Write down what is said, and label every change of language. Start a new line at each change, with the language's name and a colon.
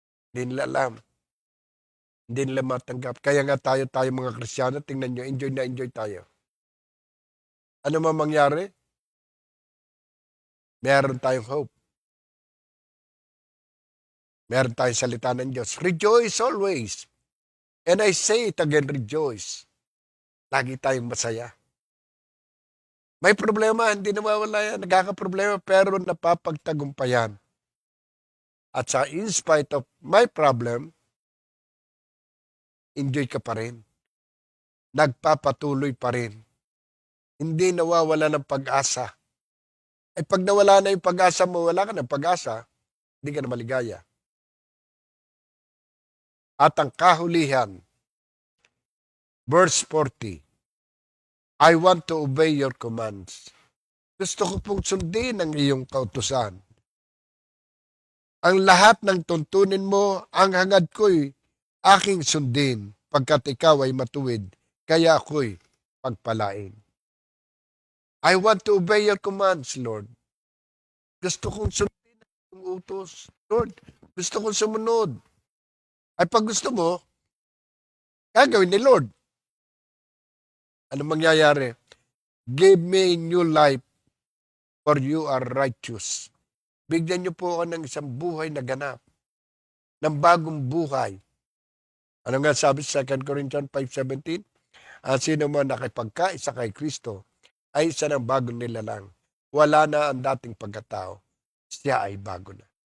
Filipino: Hindi nila alam. Hindi nila matanggap. Kaya nga tayo mga Kristiyano, tingnan nyo, enjoy na enjoy tayo. Ano man mangyari? Meron tayong hope. Meron tayong salita ng Diyos.
English: Rejoice always. And I say it again, rejoice.
Filipino: Lagi tayong masaya. May problema, hindi nawawala yan. Nagkakaproblema, pero napapagtagumpayan. At sa
English: in spite of my problem,
Filipino: enjoy ka pa rin. Nagpapatuloy pa rin. Hindi nawawala ng pag-asa. Ay pag nawala na yung pag-asa mo, wala ka ng pag-asa, hindi ka na maligaya. At ang kahulihan,
English: verse 40, I want to obey your commands.
Filipino: Gusto ko pong sundin ang iyong kautusan. Ang lahat ng tuntunin mo, ang hangad ko'y aking sundin pagkat ikaw ay matuwid, kaya ako'y pagpalain.
English: I want to obey your commands, Lord.
Filipino: Gusto kong sundin ang utos. Lord, gusto kong sumunod. Ay pag gusto mo, gagawin ni Lord. Ano mangyayari?
English: Give me new life, for you are righteous.
Filipino: Bigyan niyo po ako ng isang buhay na ganap, ng bagong buhay. Ano nga sabi sa 2 Corinthians 5:17? Ang sino man nakipagkaisa kay Kristo ay isa ng bagong nilalang. Wala na ang dating pagkatao. Siya ay bago na.